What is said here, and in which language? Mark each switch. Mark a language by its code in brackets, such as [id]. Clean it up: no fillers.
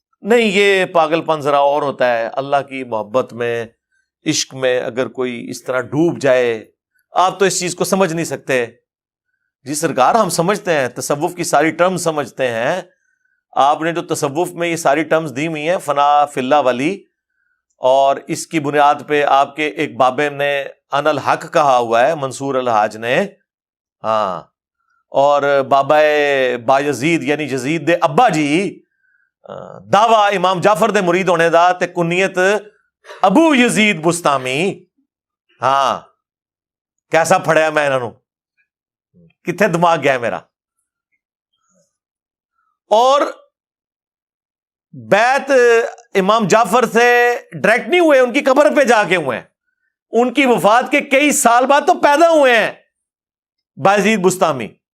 [ur] نہیں، یہ پاگل پن ذرا اور ہوتا ہے. اللہ کی محبت میں، عشق میں اگر کوئی اس طرح ڈوب جائے، آپ تو اس چیز کو سمجھ نہیں سکتے. جی سرکار، ہم سمجھتے ہیں، تصوف کی ساری ٹرم سمجھتے ہیں. آپ نے جو تصوف میں یہ ساری ٹرمز دی ہوئی ہیں، فنا فی اللہ ولی، اور اس کی بنیاد پہ آپ کے ایک بابے نے ان الحق کہا ہوا ہے، منصور الحاج نے. [pa] ہاں، اور بابا بایزید یعنی یزید دے ابا جی دعویٰ امام جعفر دے مرید ہونے دا تے کنیت ابو یزید بستامی. ہاں، کیسا پھڑیا میں انہوں، کتنے دماغ گیا میرا. [ur] اور بیعت امام جعفر سے ڈائریکٹ نہیں ہوئے، ان کی قبر پہ جا کے ہوئے ہیں. ان کی وفات کے کئی سال بعد تو پیدا ہوئے ہیں بایزید بستامی.